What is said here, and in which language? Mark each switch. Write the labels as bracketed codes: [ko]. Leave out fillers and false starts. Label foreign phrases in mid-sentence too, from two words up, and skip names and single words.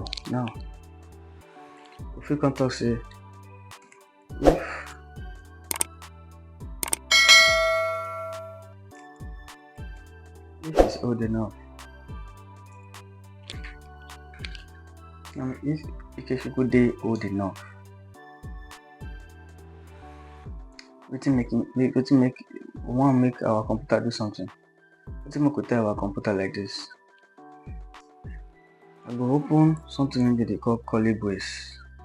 [pcm] Now if we can talk say if it's old enough. Now if Ikechukwu dey old enough, wetin make we want make our computer do something. Wetin make we tell our computer like this? I go open something wey they call curly brace.